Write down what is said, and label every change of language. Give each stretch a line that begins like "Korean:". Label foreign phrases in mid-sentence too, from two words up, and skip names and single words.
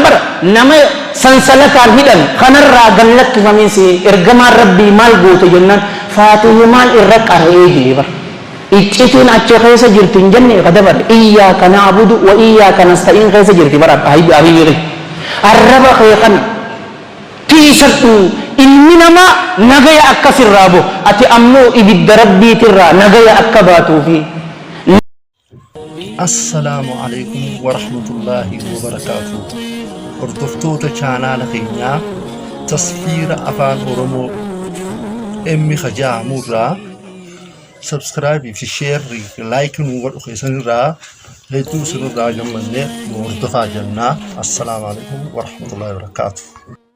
Oromo: bara nama sansalataan hidhan kanarraa gallakkifamiinsi ergamaan rabbii maal goote jennaan faatihumaan irra qara'ee jire bara iccitiin achi keessa jirti hin jenne kadabar
Arabic: إياك نعبد وإياك نستعين
Oromo: keessa jirti bara abiyyiri arraba kee kana tiisadhu ilmi namaa nagaya akkasirraa bo ati ammoo ibidda rabbiitirraa nagaya akka baatuufi.
Arabic: السلام عليكم ورحمة الله وبركاته.
Oromo: Hordoftoota chaanaala keenyaa tasfiira afaan oromoo emmi kajaamurraa subscribe fi
English: share like
Oromo: nu godhu keessanirraa hedduu isinirraa gammannee nu hordofaa jennaa.
Arabic: السلام عليكم ورحمة الله وبركاته.